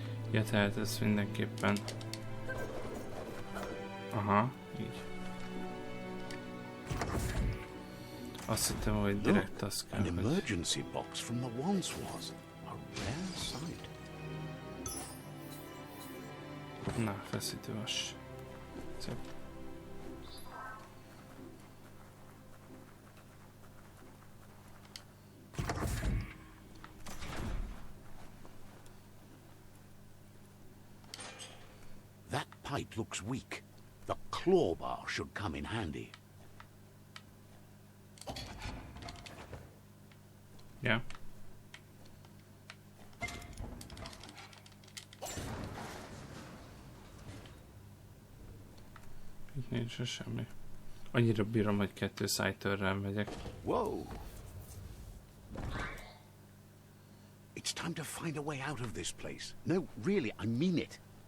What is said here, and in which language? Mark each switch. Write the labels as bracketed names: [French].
[Hungarian] Ja, tehát ez mindenképpen... aha, így. Azt hittem, hogy direkt az kell, [English] An emergency box from the once was. A rare sight. [Hungarian] Na, feszítővas. Szép. [English] That pipe looks weak. The claw bar should come in handy. [Hungarian] Ja. Itt nincs semmi. Annyira bírom, hogy 2 szájtörrel megyek. Whoa! [English] It's time to find a way out of this place. No, really, I mean it.